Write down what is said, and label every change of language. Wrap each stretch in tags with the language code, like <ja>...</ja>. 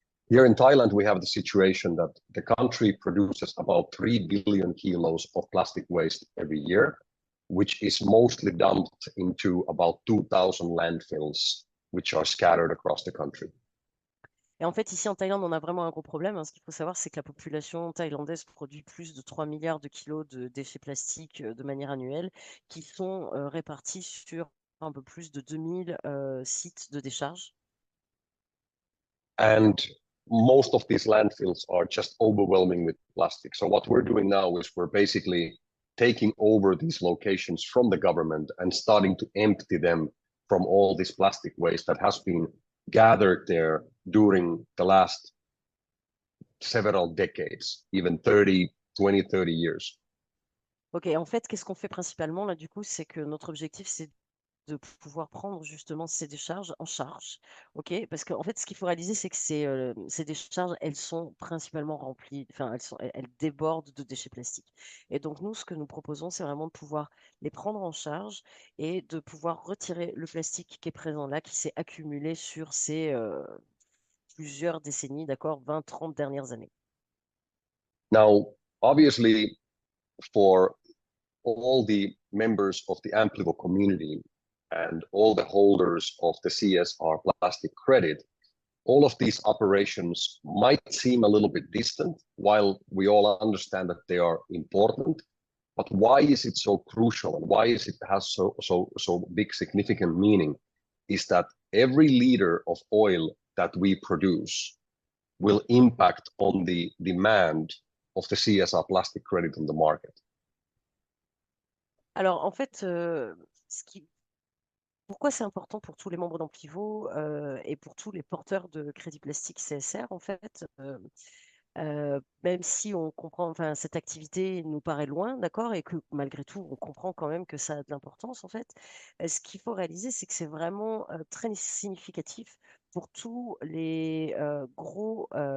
<en>Here in Thailand, we have the situation that the country produces about 3 billion kilos of plastic waste every year, which is mostly dumped into about 2,000 landfills, which are scattered across the country.</en> <fr>Et en fait, ici en Thaïlande, on a vraiment un gros problème, hein. Ce qu'il faut savoir, c'est que la population thaïlandaise produit plus de 3 milliards de kilos de déchets plastiques de manière annuelle, qui sont répartis sur un peu plus de 2000 sites de décharge.</fr> <en>And most of these landfills are just overwhelming with plastic. So what we're doing now is we're basically taking over these locations from the government and starting to empty them from all this plastic waste that has been gathered there during the last several decades, even 30 years.</en> <fr>Ok, en fait, qu'est-ce qu'on fait principalement là, du coup, c'est que notre objectif, c'est de pouvoir prendre justement ces décharges en charge, ok? Parce qu'en fait, ce qu'il faut réaliser, c'est que ces décharges, elles sont principalement remplies, enfin, elles débordent de déchets plastiques. Et donc, nous, ce que nous proposons, c'est vraiment de pouvoir les prendre en charge et de pouvoir retirer le plastique qui est présent là, qui s'est accumulé sur ces plusieurs décennies, d'accord, 20, 30 dernières années.</fr> <en>Now, obviously, for all the members of the Amplivo community and all the holders of the CSR plastic credit, all of these operations might seem a little bit distant, while we all understand that they are important. But why is it so crucial, and why is it has so big significant meaning? Is that every liter of oil that we produce will impact on the demand of the CSR plastic credit on the market.</en> <fr>Alors, en fait, pourquoi c'est important pour tous les membres d'Amplivaux et pour tous les porteurs de crédit plastique CSR, en fait, même si on comprend, enfin, cette activité nous paraît loin, d'accord, et que malgré tout, on comprend quand même que ça a de l'importance, en fait, ce qu'il faut réaliser, c'est que c'est vraiment très significatif pour tous les gros</fr>